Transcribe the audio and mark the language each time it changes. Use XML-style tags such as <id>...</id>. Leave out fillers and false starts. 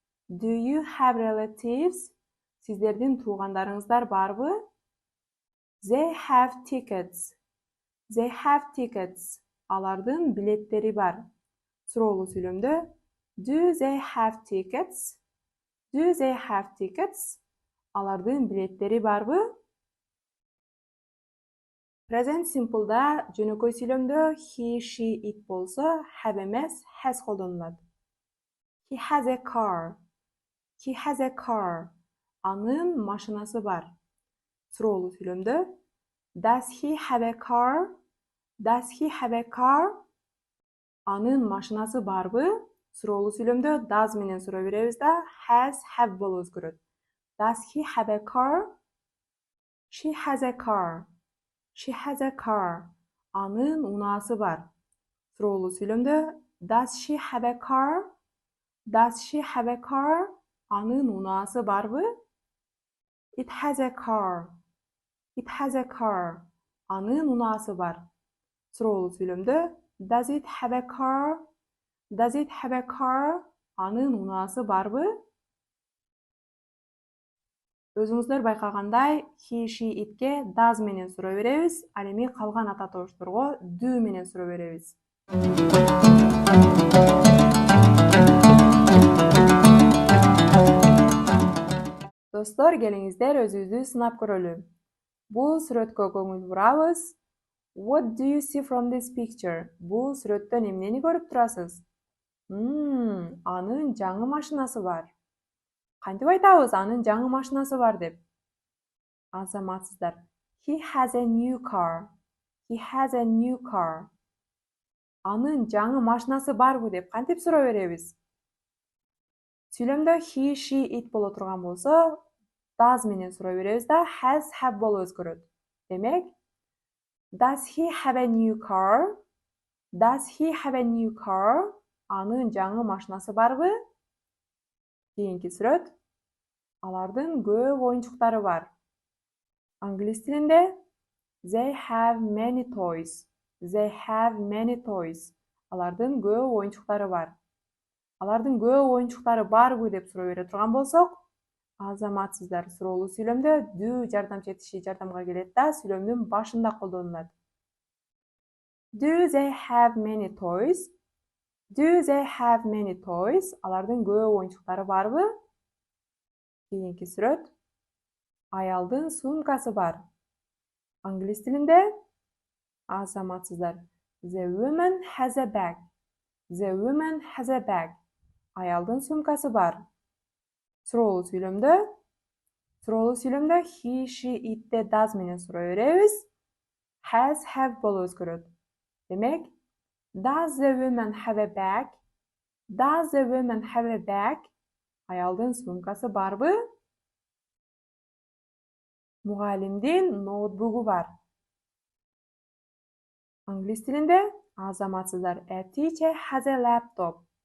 <en>Do you have relatives?</en> <ky>Сиздердин туугандарыңыздар барбы?</ky> <en>They have tickets. They have tickets.</en> <ky>Алардын билеттери бар. Суроолуу сүйлөмдө</ky> <en>do they have tickets? Do they have tickets?</en> <ky>Алардын билеттери барбы? Present simple'да жөнөкөй сүйлөмдө he, she, it болсо, have эмес has колдонулат.</ky> <en>He has a car. He has a car.</en> <ky>Анын машинасы бар. Суроолуу сүйлөмдө</ky> <en>does he have a car? Does he have a car?</en> <ky>Анын машинасы барбы? Суроолуу сүйлөмдө does менен суроо беребиз да, has, have болуп өзгөрөт.</ky> <en>Does he have a car? She has a car. She has a car.</en> <ky>Анын унаасы бар. Суроолуу сүйлөмдө</ky> <en>does she have a car? Does she have a car?</en> <ky>Анын унаасы барбы?</ky> <en>It has a car. It has a car.</en> <ky>Анын унаасы бар. Суроолуу сүйлөмдө</ky> <en>does it have a car? Does it have a car?</en> <ky>Анын унаасы барбы? Өзүңүздөр байкагандай, he, she, itке does менен суроо беребиз. Ал эми калган ата тобушторго do менен суроо беребиз. Достор, келиңиздер өзүбүздү сынап көрөлү. Бул сүрөткө көңүл бурабыз.</ky> <en>What do you see from this picture?</en> <ky>Бул сүрөттөн эмнени көрүп турасыз? Анын жаңы машинасы бар. Кантип айтабыз анын жаңы машинасы бар деп? Азаматсыздар.</ky> <en>He has a new car. He has a new car.</en> <ky>Анын жаңы машинасы барбы деп кантип суроо беребиз? Сүйлөмдө he, she, it боло турган болсо, does менен суроо беребиз да, has, have болуп өзгөрөт. Демек,</ky> <en>does he have a new car? Does he have a new car?</en> <ky>Анын жаңы машинасы барбы? Кийинки сүрөт. Алардын көп оюнчуктары бар. Англис тилинде</ky> <en>they have many toys. They have many toys.</en> <ky>Алардын көп оюнчуктары бар. Алардын көп оюнчуктары барбы деп суроо бере турган болсок, азаматсыздар суроолуу сүйлөмдө do жардам четиши жардамга келет да сүйлөмдүн башында колдонулат.</ky> <en>Do they have many toys? Do they have many toys?</en> <ky>Алардын көп оюнчуктары барбы? Кийинки сүрөт. Аялдын сумкасы бар. Англис тилинде азаматсыздар</ky> <en>the woman has a bag. The woman has a bag.</en> <ky>Аялдын сумкасы бар. Суроолуу сүйлөмдө he, she, it, does менен суроо беребиз. Has, have болуп өзгөрөт.</ky> <en>Демек, does the woman have a bag? Does the woman have a bag?</en> <ky>Аялдын сумкасы барбы? Мугалимдин ноутбугу бар. Англис тилинде азаматсыздар</ky> <en>a teacher has a laptop.</en>